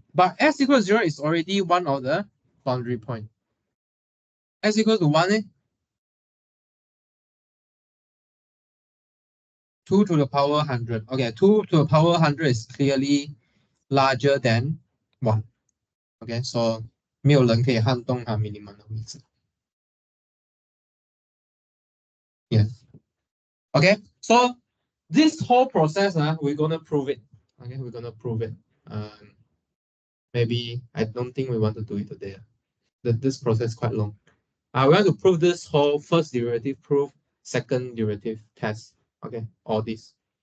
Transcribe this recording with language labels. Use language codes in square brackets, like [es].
[en] But s equals 0 is already one of the boundary point. S equals to 1. 2 to the power 100. Okay, 2 to the power 100 is clearly larger than 1. Okay, so [zh] 没有人可以撼动它 minimum 的位置。 [en] Yes. Okay, so this whole process, we're gonna prove it. Okay, we're gonna prove it. Maybe I don't think we want to do it today. This process is quite long. We want to prove this whole first derivative proof, second derivative test. Okay, all this.